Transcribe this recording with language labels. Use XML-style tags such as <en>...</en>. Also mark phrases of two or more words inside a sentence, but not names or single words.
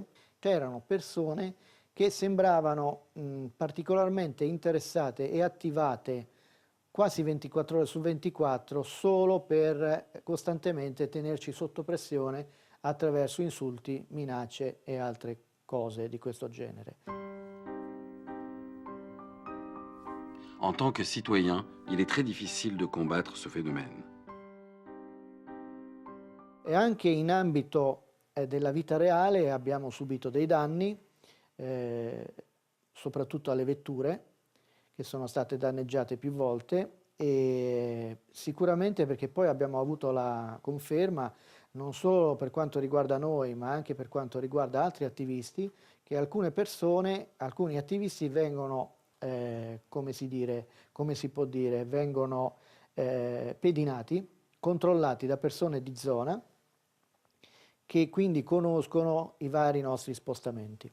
<it>C'erano persone che sembravano particolarmente interessate e attivate quasi 24 ore su 24 solo per costantemente tenerci sotto pressione attraverso insulti, minacce e altre cose di questo genere.</it> <fr>En tant que citoyen, il est très difficile de combattre ce phénomène.</fr> <it>E anche in ambito della vita reale abbiamo subito dei danni, soprattutto alle vetture, che sono state danneggiate più volte, e sicuramente perché poi abbiamo avuto la conferma, non solo per quanto riguarda noi, ma anche per quanto riguarda altri attivisti, che alcune persone, alcuni attivisti vengono, come si può dire, vengono pedinati, controllati da persone di zona, che quindi conoscono i vari nostri spostamenti.</it>